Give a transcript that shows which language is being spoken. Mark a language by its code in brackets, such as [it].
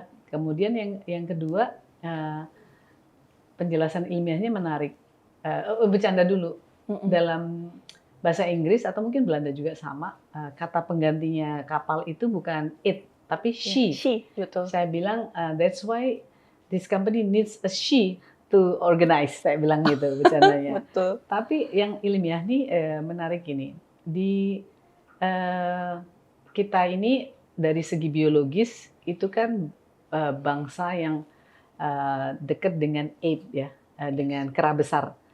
[id] Kemudian yang kedua, penjelasan ilmiahnya menarik. Bercanda dulu. Dalam bahasa Inggris atau mungkin Belanda juga sama, kata penggantinya kapal itu bukan it, tapi she. Betul. Saya bilang, [en] that's why this company needs a she to organize. [id] Saya bilang gitu bercandanya. Betul. Tapi yang ilmiah nih menarik gini. Di kita ini dari segi biologis itu kan bangsa yang dekat dengan ape ya. dengan kera besar,